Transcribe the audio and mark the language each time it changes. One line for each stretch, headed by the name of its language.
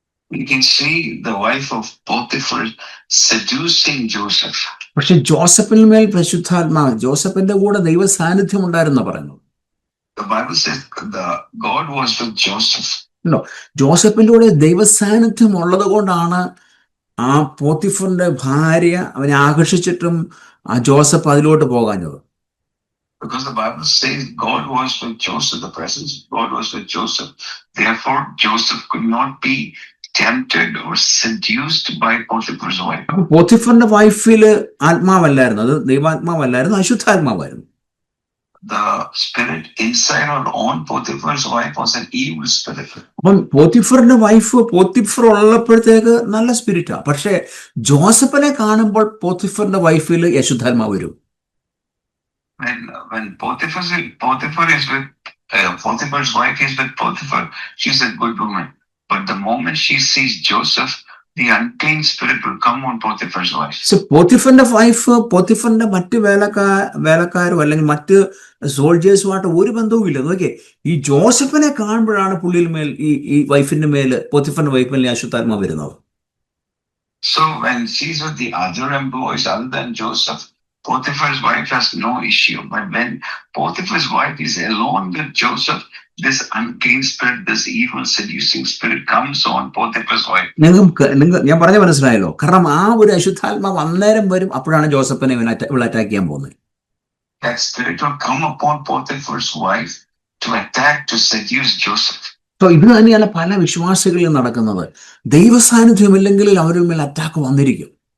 English: We can see the wife of Potiphar seducing Joseph.
Malayalam: പക്ഷെ ജോസഫിന് മേൽ പരിശുദ്ധാത്മാവ്, ജോസഫിന്റെ കൂടെ ദൈവ സാന്നിധ്യം ഉണ്ടായിരുന്നു പറയുന്നു.
English: The Bible says God was with Joseph.
Malayalam: ജോസഫിന്റെ കൂടെ ദൈവ സാന്നിധ്യം ഉള്ളത് കൊണ്ടാണ് ആ പോത്തിഫറിന്റെ ഭാര്യ അവനെ ആകർഷിച്ചിട്ടും ആ ജോസഫ് അതിലോട്ട് പോകാഞ്ഞത്.
English: Because the Bible says God was with Joseph, the presence of God was with Joseph. Therefore, Joseph could not be tempted or seduced by Potiphar's wife.
Malayalam: പോത്തിഫറിന്റെ വൈഫില് ആത്മാവല്ലായിരുന്നു, അത് ദൈവാത്മാവല്ലായിരുന്നു, അശുദ്ധാത്മാവായിരുന്നു.
English: The spirit inside or on Potiphar's wife was an evil spirit.
Malayalam: അപ്പം പോത്തിഫറിന്റെ wife Potiphar ഉള്ളപ്പോഴത്തേക്ക് നല്ല സ്പിരിറ്റാ. പക്ഷെ ജോസഫിനെ കാണുമ്പോൾ പോത്തിഫറിന്റെ വൈഫില് അശുദ്ധാത്മാവ് വരും.
English: When Potiphar is with Potiphar's wife is with Potiphar, she's a good woman. But the moment she sees Joseph, the unclean spirit will come on Potiphar's wife.
Malayalam: So പോത്തിഫറിന്റെ wife പോത്തിഫറിന്റെ മറ്റ് വേലക്കാരും അല്ലെങ്കിൽ മറ്റ് സോൾജേഴ്സുമായിട്ട് ഒരു ബന്ധവും ഇല്ല. നോക്കിയേ, ഈ ജോസഫിനെ കാണുമ്പോഴാണ് പുള്ളിയിൽ മേൽ ഈ വൈഫിന്റെ മേല്, പോത്തിഫറിന്റെ വൈഫിൽ അശുദ്ധാത്മാവ് വരുന്നത്.
English: So when she's with the other employees other than Joseph, Potiphar's wife has no issue. But when Potiphar's wife is alone with Joseph, this unclean spirit, this evil seducing spirit comes on Potiphar's wife.
Malayalam: ഞാൻ പറഞ്ഞ മനസ്സിലായല്ലോ. കാരണം ആ ഒരു അശുദ്ധാത്മാവ് അന്നേരം വരും, അപ്പോഴാണ് ജോസഫിനെ അറ്റാക്ക് ചെയ്യാൻ പോകുന്നത്.
English: That spirit will come upon Potiphar's wife to attack, to seduce Joseph.
Malayalam: So ഇത് തന്നെയാണ് പല വിശ്വാസികളിലും നടക്കുന്നത്. ദൈവ സാന്നിധ്യമില്ലെങ്കിൽ അവരുടെ മേൽ അറ്റാക്ക് വന്നിരിക്കും.